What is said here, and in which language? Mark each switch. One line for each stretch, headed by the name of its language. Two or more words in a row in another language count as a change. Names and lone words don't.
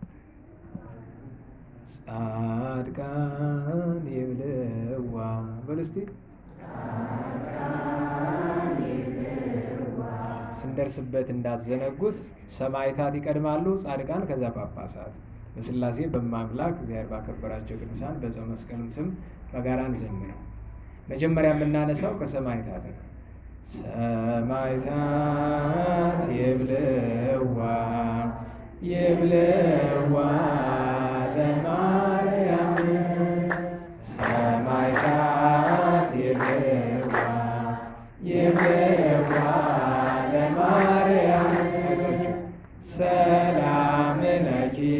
Geez: ጻድቃን ይብልዋ
Amharic: በሉ እስቲ። ስንደርስበት እንዳትዘነጉት። ሰማዕታት ይቀድማሉ፣ ጻድቃን ከዛ ጳጳሳት። በሥላሴ በማምላክ እግዚአብሔር ባከበራቸው ቅዱሳን በዕፀ መስቀልም ስም በጋራ እንዘምር። መጀመሪያ የምናነሳው ከሰማዕታት ነው።
Geez: ሰማዕታት ይብልዋ ይብልዋ ለማርያም፣ ሰማዕታት ይብልዋ ይብልዋ ለማርያም። ሰላም ለኪ